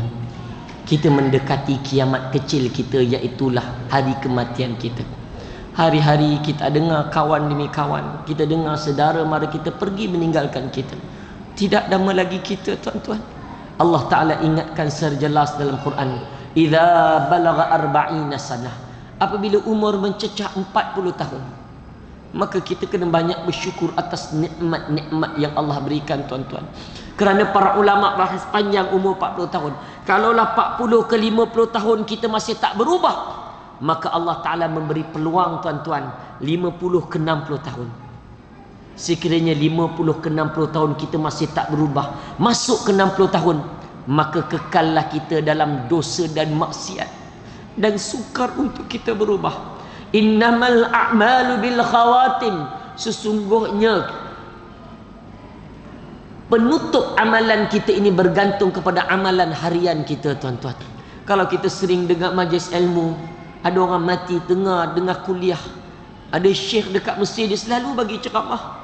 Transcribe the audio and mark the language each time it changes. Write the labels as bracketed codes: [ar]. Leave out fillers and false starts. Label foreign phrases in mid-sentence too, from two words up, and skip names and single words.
[ms] Kita mendekati kiamat kecil kita, iaitulah hari kematian kita. Hari-hari kita dengar kawan demi kawan, kita dengar saudara mara kita pergi meninggalkan kita. Tidak lama lagi kita, tuan-tuan. Allah Ta'ala ingatkan sejelas dalam Quran, [ar] إذا بلغ أربعين سنة, [ms] apabila umur mencecah 40 tahun, maka kita kena banyak bersyukur atas nikmat-nikmat yang Allah berikan, tuan-tuan. Kerana para ulama bahas panjang umur 40 tahun. Kalaulah 40 ke 50 tahun kita masih tak berubah, maka Allah Ta'ala memberi peluang, tuan-tuan, 50 ke 60 tahun. Sekiranya 50 ke 60 tahun kita masih tak berubah, masuk ke 60 tahun, maka kekallah kita dalam dosa dan maksiat, dan sukar untuk kita berubah. [ar] إنما الأعمال بالخواتيم, [ms] sesungguhnya penutup amalan kita ini bergantung kepada amalan harian kita, tuan-tuan. Kalau kita sering dengar majlis ilmu, ada orang mati dengar kuliah, ada syekh dekat masjid, dia selalu bagi ceramah.